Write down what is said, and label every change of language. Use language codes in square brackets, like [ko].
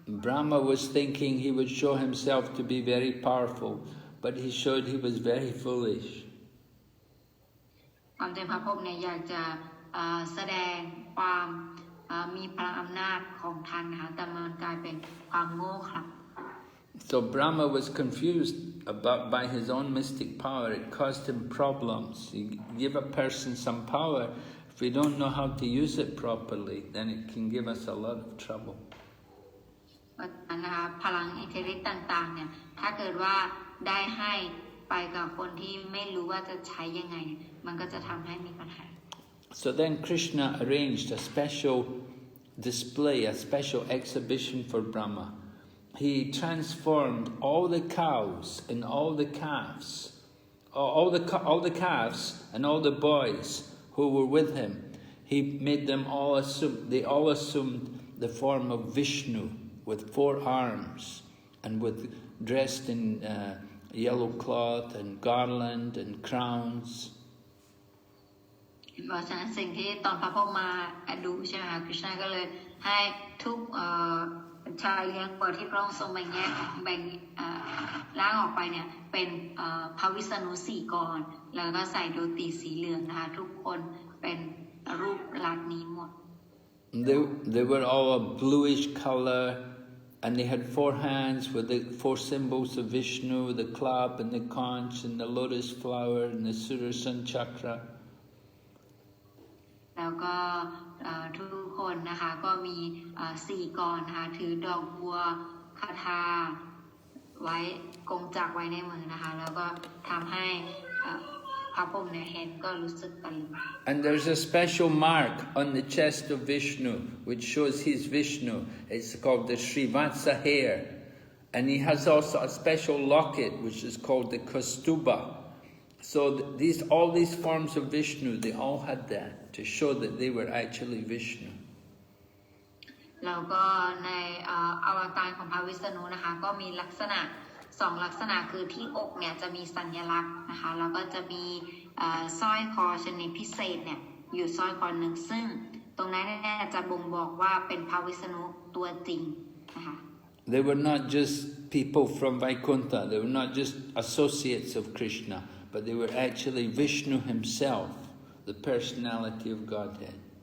[en] Brahma was thinking he would show himself to be very powerful, but he showed he was very foolish. [th] ความจริงพระพรหมเนี่ยอยากจะแสดงความมีพลังอำนาจของท่านนะคะแต่มันกลายเป็นความโง่เขลา [en] So Brahma was confused by his own mystic power. It caused him problems. You give a person some power, if we don't know how to use it properly, then it can give us a lot of trouble. [th] นะคะพลังอิทธิฤทธิ์ต่างๆเนี่ยถ้าเกิดว่าได้ให้ไปกับคนที่ไม่รู้ว่าจะใช้ยังไงมันก็จะทำให้มีปัญหา [en] So then Krishna arranged a special display, a special exhibition for Brahma. He transformed all the cows and all the calves, all the calves and all the boys who were with him. He made them all they all assumed the form of Vishnu with 4 arms and dressed in yellow cloth and garland and crowns. [th] เพราะฉะนั้นสิ่งที่ตอนพระพรหมมาดูใช่ไหมคะคริชนาก็เลยให้ทุกชายเลี้ยงวัวที่พระองค์ทรงแบ่งร่างออกไปเนี่ยเป็นพระวิษณุ4 กรแล้วก็ใส่โดตีสีเหลืองนะคะทุกคนเป็นรูปลักษณ์นี้หมด [en] They were all a bluish color, and they had 4 hands with the 4 symbols of Vishnu, the club and the conch and the lotus flower and the Sudarshan chakra. [th] แล้วก็ทุกคนนะคะก็มี4 กรนะคะถือดอกบัวคาถาไว้กงจักรไว้ในมือนะคะแล้วก็ทำให้พระพรหมเนี่ยเห็นก็รู้สึกตะลึง [en] And there's a special mark on the chest of Vishnu which shows he's Vishnu. It's called the Srivatsa hair, and he has also a special locket which is called the Kaustubha. So all these forms of Vishnu, they all had that to show that they were actually Vishnu. [th] แล้วก็ในอวตารของพระวิษณุนะคะก็มีลักษณะ2 ลักษณะคือที่อกเนี่ยจะมีสัญลักษณ์นะคะแล้วก็จะมีสร้อยคอชนิดพิเศษเนี่ยอยู่สร้อยคอหนึ่งซึ่งตรงนั้นเนี่ยจะบ่งบอกว่าเป็นพระวิษณุตัวจริงนะคะ [en] They were not just people from Vaikuntha, they were not just associates of Krishna, but they were actually Vishnu himself, the personality of Godhead.